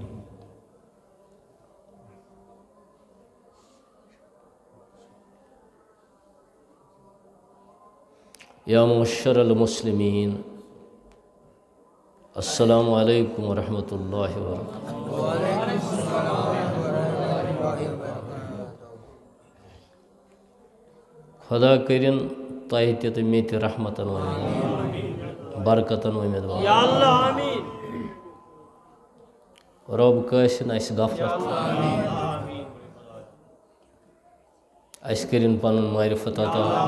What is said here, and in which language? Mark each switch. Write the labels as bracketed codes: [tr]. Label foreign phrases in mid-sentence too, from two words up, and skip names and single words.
[ar] يا معشر المسلمين السلام عليكم ورحمة الله وبركاته. [ks] خدا کرن تۄہہِ تہِ تہٕ مےٚ تہِ رحمتن ومیٖد برکتن ومیٖد [ar] یا اللہ آمین. [ks] رۄب کٲنٛسہِ نہٕ اَسہِ غفلت اَسہِ کٔرِنۍ پنُن معرفت عطا